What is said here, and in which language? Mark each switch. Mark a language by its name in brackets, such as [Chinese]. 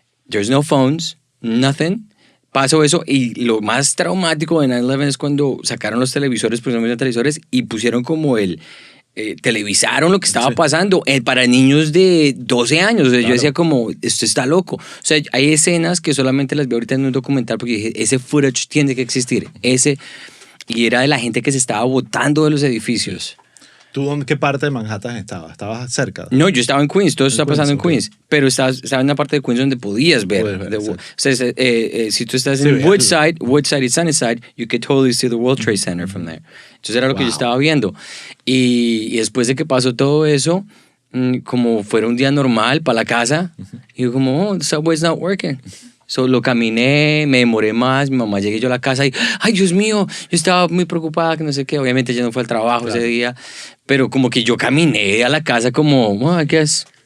[English] There's no phones, nothing. [Spanish] Pasó eso y lo más traumático de 9/11 es cuando sacaron los televisores, precisamente televisores, y pusieron como televisaron lo que estaba pasando para niños de 12 años. O sea, yo decía como, esto está loco. O sea, hay escenas que solamente las veo ahorita en un documental porque dije, ese footage tiene que existir. Y era de la gente que se estaba botando de los edificios. ¿Tú en qué parte de Manhattan estabas? ¿Estabas cerca? No, yo estaba en Queens, todo eso está pasando en ok. Queens, pero estaba en una parte de Queens donde podías ver. Puedes ver, O exacto. sea, si tú estás Sí, en veas. Woodside y Sunnyside, [English] you could totally see the World Trade Center from there. [Spanish] Entonces era lo que yo Wow. estaba viendo. Y después de que pasó todo eso, como fuera un día normal para la casa, y yo como, [English] oh, the subway's not working. [Spanish] So, lo caminé, me demoré más, mi mamá llegué yo a la casa y, ay, Dios mío, yo estaba muy preocupada, que no sé qué, obviamente ya no fue al trabajo ese día, pero como que yo caminé a la casa como, [English] well, I guess,